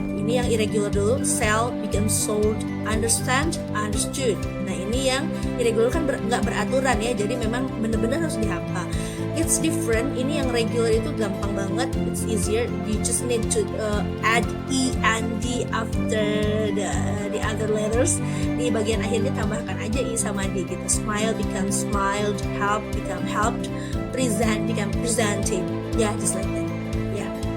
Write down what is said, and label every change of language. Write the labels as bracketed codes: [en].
[id] Ini yang irregular dulu, sell become sold, understand understood. Nah ini yang irregular kan nggak beraturan ya, jadi memang benar-benar harus dihafal. [en] it's different. [id] Ini yang regular itu gampang banget, [en] it's easier. You just need to add e and d after the other letters. [id] Di bagian akhirnya tambahkan aja i sama d gitu. [en] Smile become smiled, help become helped, present become presented. Yeah, just like that. Yeah.